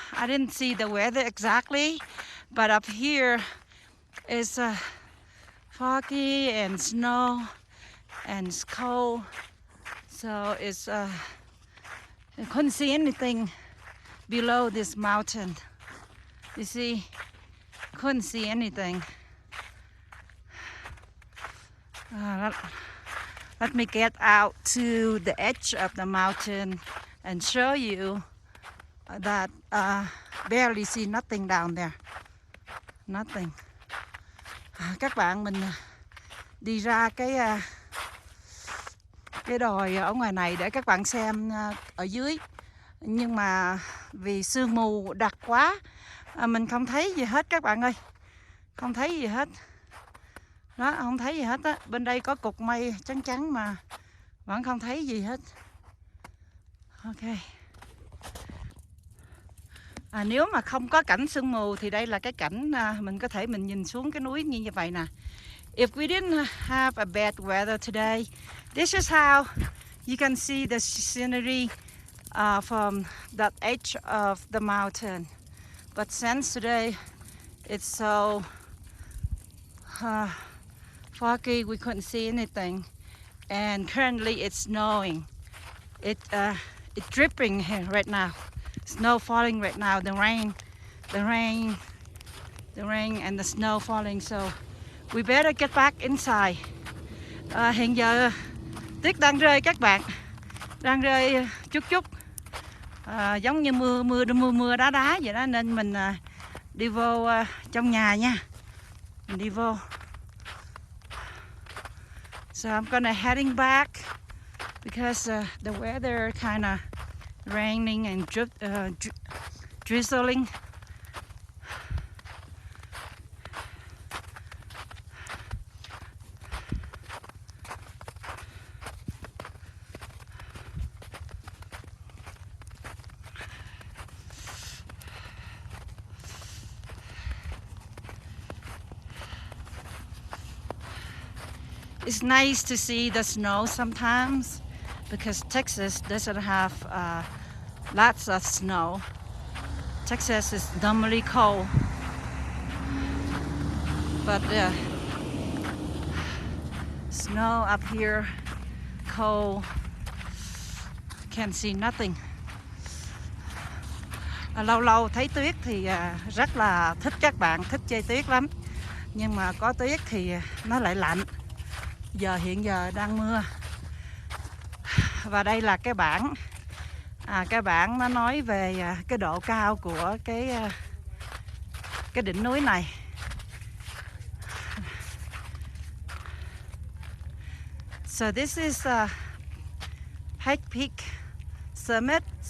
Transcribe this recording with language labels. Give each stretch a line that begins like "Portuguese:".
English: I didn't see the weather exactly, but up here it's foggy and snow and it's cold, so it's I couldn't see anything below this mountain. You see, couldn't see anything. let, let me get out to the edge of the mountain and show you that barely see nothing down there. Nothing.
Vietnamese: Các bạn, mình đi ra cái đồi ở ngoài này để các bạn xem ở dưới, nhưng mà vì sương mù đặc quá, mình không thấy gì hết các bạn ơi, không thấy gì hết đó, không thấy gì hết á. Bên đây có cục mây trắng trắng mà vẫn không thấy gì hết. Ok. Nếu mà không có cảnh sương mù thì đây là cái cảnh mình có thể mình nhìn xuống cái núi như vậy nè.
English: If we didn't have a bad weather today, this is how you can see the scenery from that edge of the mountain. But since today it's so foggy, we couldn't see anything. And currently it's snowing. It's dripping here right now. Snow falling right now. The rain and the snow falling. So we better get back inside.
Vietnamese: Hiện giờ tuyết đang rơi các bạn, đang rơi chút chút, giống như mưa đá vậy đó, nên mình đi vô trong nhà nha, mình đi vô.
English: So I'm gonna heading back because the weather kind of raining and drizzling. It's nice to see the snow sometimes because Texas doesn't have lots of snow. Texas is normally cold, but snow up here, cold, can't see nothing.
Vietnamese: Lâu lâu thấy tuyết thì rất là thích, các bạn thích chơi tuyết lắm, nhưng mà có tuyết thì nó lại lạnh. Hiện giờ đang mưa. Và đây là cái bảng, cái bảng nó nói về cái độ cao của cái đỉnh núi này.
English: So this is Pikes Peak Summit.